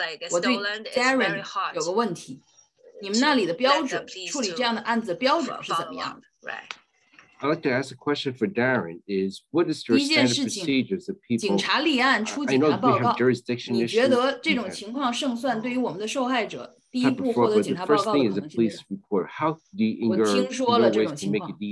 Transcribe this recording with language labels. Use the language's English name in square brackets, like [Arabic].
[Chinese] 我对 Daren 有个问题，你们那里的标准，处理这样的案子的标准是怎么样的？ [English] I'd like to ask a question for Daren is what is your standard procedures of people [Chinese] 警察立案出警察报告，你觉得这种情况胜算对于我们的受害者第一步获得警察报告的可能性是什么？我听说了这种情况。